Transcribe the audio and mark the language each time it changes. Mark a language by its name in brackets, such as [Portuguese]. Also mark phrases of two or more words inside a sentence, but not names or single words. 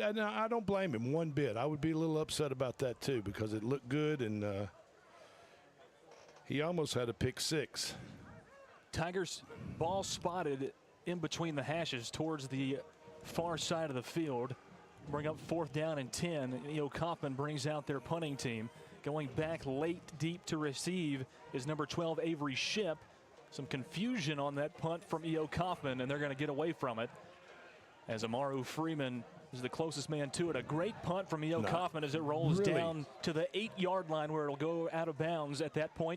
[English] I don't blame him one bit. I would be a little upset about that too because it looked good and he almost had a pick 6. Tigers ball spotted in between the hashes towards the far side of the field. Bring up 4th down and 10. E.O. Coffman brings out their punting team. Going back late deep to receive is number 12 Avery Shipp. Some confusion on that punt from E.O. Coffman, and they're going to get away from it as Amaru Freeman is the closest man to it. A great punt from E.O. Coffman as it rolls down to the 8-yard line where it'll go out of bounds at that point.